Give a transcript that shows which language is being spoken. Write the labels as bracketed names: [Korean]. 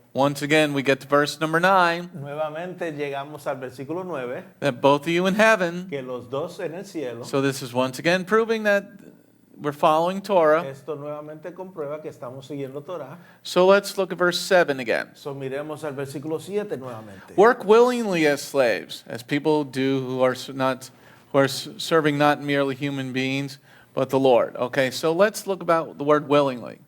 [English] once again, we get to verse number 9, [Spanish] Nuevamente llegamos al versículo 9, [English] that both of you in heaven, [Spanish] que los dos en el cielo, [English] so this is once again proving that we're following Torah. [Spanish] esto nuevamente comprueba que estamos siguiendo Torah. [English] So let's look at verse 7 again. [Spanish] So miremos al versículo 7 nuevamente. [English] Work willingly as slaves, as people do who are serving not merely human beings, but the Lord. Okay, so let's look about the word willingly.